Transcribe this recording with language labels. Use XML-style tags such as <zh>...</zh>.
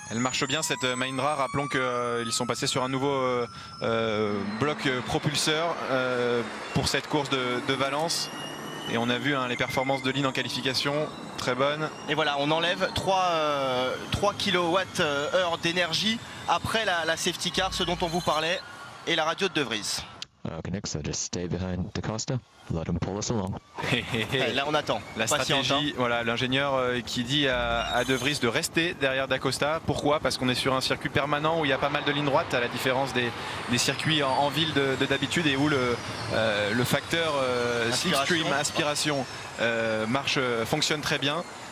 <fr>Elle marche bien cette Mahindra, rappelons qu'ils sont passés sur un nouveau bloc propulseur pour cette course de Valence. Et on a vu hein, les performances de Lynn en qualification, très bonnes. Et voilà, on enlève 3 kWh d'énergie après la safety car, ce dont on vous parlait, et la radio de De Vries.</fr> <en>Okay, next, so just stay behind DaCosta, let him pull us along.</en> <fr>Là on attend. La stratégie, voilà, l'ingénieur qui dit à De Vries de rester derrière DaCosta. Pourquoi? Parce qu'on est sur un circuit permanent où il y a pas mal de lignes droites, à la différence des circuits en ville de d'habitude, et où le facteur slipstream, aspiration fonctionne très bien.</fr>